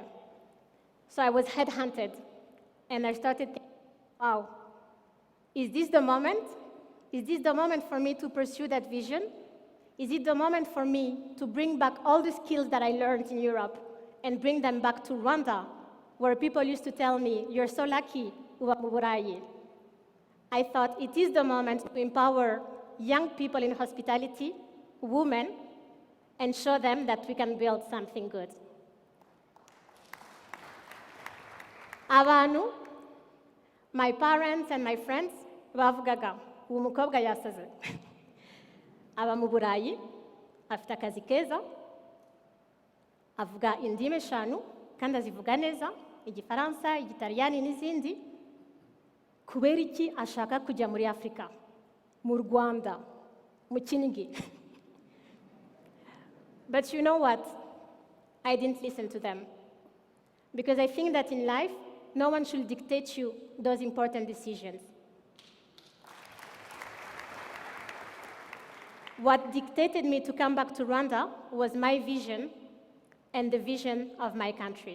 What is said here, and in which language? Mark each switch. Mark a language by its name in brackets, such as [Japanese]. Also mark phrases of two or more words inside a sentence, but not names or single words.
[English] So I was headhunted, and I started thinking, wow, is this the moment? Is this the moment for me to pursue that vision? Is it the moment for me to bring back all the skills that I learned in Europe and bring them back to Rwanda, where people used to tell me, you're so lucky, [Kinyarwanda] uba mu Burayi. [English] I thought it is the moment to empower young people in hospitality, women, and show them that we can build something good. Abantu, my parents and my friends, [Kinyarwanda] bavugaga, uwo mukobwa yasaze. Aba mu Burayi, afite akazi keza, avuga indimi eshanu, kandi azivuga neza, Igifaransa, Igitaliyani n'izindi. Kubera iki ashaka kujya muri Afrika, mu Rwanda, mu Kinigi? [English] But you know what? I didn't listen to them. Because I think that in life, no one should dictate you those important decisions. What dictated me to come back to Rwanda was my vision and the vision of my country.